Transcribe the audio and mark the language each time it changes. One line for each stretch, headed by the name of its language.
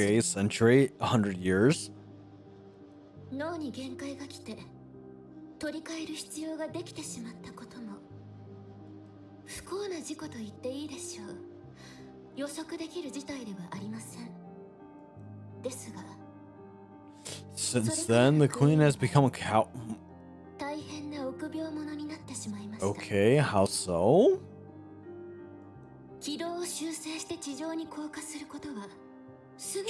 English: Okay, century, 100 years.
Japanese: 脳に限界が来て取り替える必要ができてしまったことも不幸な事故と言っていいでしょう。予測できる事態ではありません。ですが
English: Since then, the queen has become a cow.
Japanese: 大変な臆病者になってしまいました。
English: Okay, how so?
Japanese: 修正して地上に降下することはすぐに